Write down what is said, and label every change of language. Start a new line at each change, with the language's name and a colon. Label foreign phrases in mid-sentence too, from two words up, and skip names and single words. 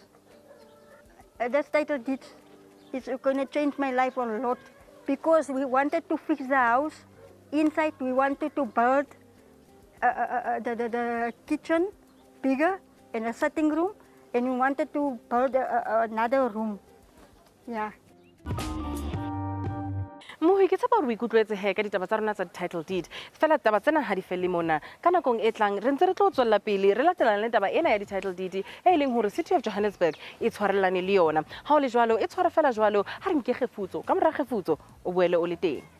English: This title deed is going to change my life a lot, because we wanted to fix the house. Inside we wanted to build the kitchen bigger and a sitting room, and we wanted to build another room. Yeah.
Southern Sotho: Mohi, ke tsapa re ikutlwetse he ka ditaba tsa rona tsa
English: title deed.
Southern Sotho: Fela taba tsena ha di felle mona. Ka nakong e tlang re ntse re tlo tswella pele re latelana le taba ena ya di-
English: title deed
Southern Sotho: e leng hore City of Johannesburg e tshwarellane le yona. Ha o le jwalo, e tshwara fela jwalo, ha re nke kgefutso. Ka mora kgefutso, o boele o le teng.